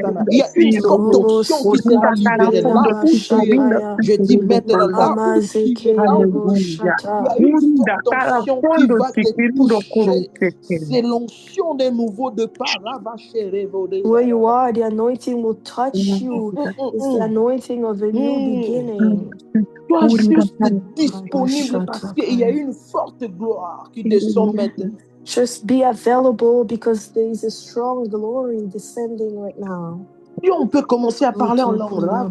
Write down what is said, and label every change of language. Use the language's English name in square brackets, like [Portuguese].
[French] Il y a une sorte d'onction qui sera libérée. Là où tu es, je dis maintenant, là où tu es, il y a une sorte d'onction qui va te toucher. C'est l'onction d'un nouveau départ. [English] Where you are, the anointing will touch you. It's the anointing of a new beginning. [French] Sois juste disponible parce qu'il y a une forte gloire qui descend maintenant. [English] Just be available because there is a strong glory descending right now. [French] Et on peut commencer à parler en langue.